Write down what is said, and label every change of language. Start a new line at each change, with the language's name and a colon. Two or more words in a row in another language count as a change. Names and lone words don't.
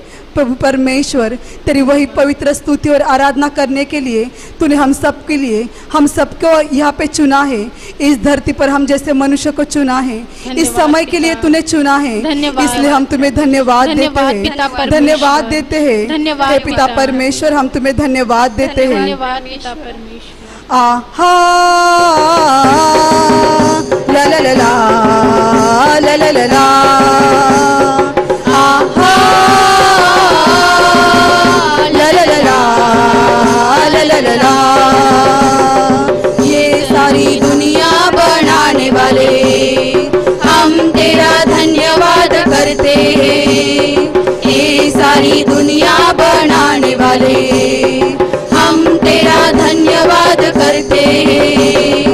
Hindi: प्रभु परमेश्वर, तेरी वही पवित्र स्तुति और आराधना करने के लिए तूने हम सबको यहाँ पे चुना है। इस धरती पर हम जैसे मनुष्य को चुना है, इस समय के लिए तूने चुना है, इसलिए हम तुम्हें धन्यवाद देते हैं। धन्यवाद देते हैं हे पिता परमेश्वर, हम तुम्हें धन्यवाद देते हैं। आहा ला ला ला ला ला ला ला ला, आहा ला ला ला ला ला ला ला। ये सारी दुनिया बनाने वाले हम तेरा धन्यवाद करते हैं। ये सारी दुनिया बनाने वाले हम तेरा धन्यवाद करते हैं।